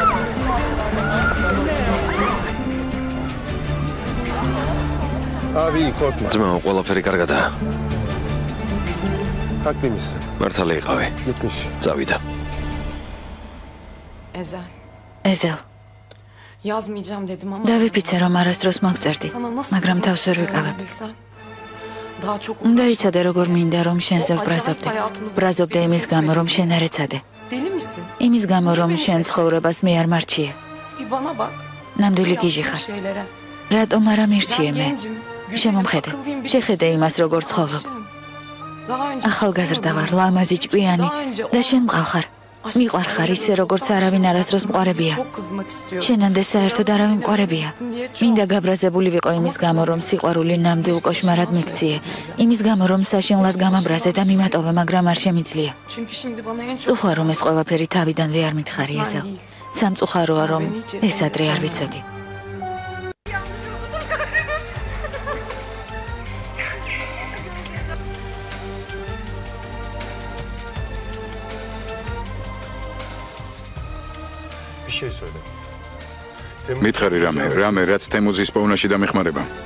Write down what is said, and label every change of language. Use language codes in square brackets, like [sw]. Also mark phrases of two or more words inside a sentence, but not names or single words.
[tr] Abi korkma. [ka] ძმაო, ყველაფერი კარგადაა. [tr] Haklıymışsın. [ka] მართალი იყავი. [tr] Gitmiş. [ka] წავიდა. [tr] Ezel. [ka] ეზელ. [tr] Yazmayacağım dedim ama... [ka] დავიფიცე რომ არასდროს მოგწერდი, მაგრამ თავს ვერ ვიკავებ. [tr] Daha çok [ka] უნდა იცოდე როგორ მინდა რომ შენზე ვბრაზობდე. ბრაზობდე იმის გამო რომ შენ არ ეცადე. [tr] Deli misin? [ka] იმის გამო რომ შენ ცხოვრებას მე არ მარჩიე. [tr] Bir bana bak. [ka] ნამდვილი გიჟი ხარ. [tr] Şeylere. [ka] რატომ არ ამირჩიე მე? შემომხედე. შეხედე იმას როგორ ცხოვრობ. [tr] Daha önce... [ka] ახალგაზრდა ვარ, ლამაზი ჭკვიანი და შენ მყავხარ. მიყვარხარ ისე როგორც არავინ არასდროს მყარებია. [tr] Çok kızmak istiyorum. [ka] შენამდე საერთოდ არავინ მყარებია. მინდა გაბრაზებული ვიყო იმის გამო რომ სიყვარული ნამდვილ კოშმარად მიქციე. იმის გამო რომ საშინლად გამაბრაზე და მიმატოვე, მაგრამ არ შემიძლია. [tr] Çünkü şimdi bana en çok... [ka] წუხარ რომ ეს ყველაფერი თავიდანვე არ მითხარი ეზელ. სამწუხაროა რომ ეს ადრე არ ვიცოდი. [tr] Bir şey söyle. [ka] მითხარი რამე, რაც თემუზის პოვნაში დამეხმარება.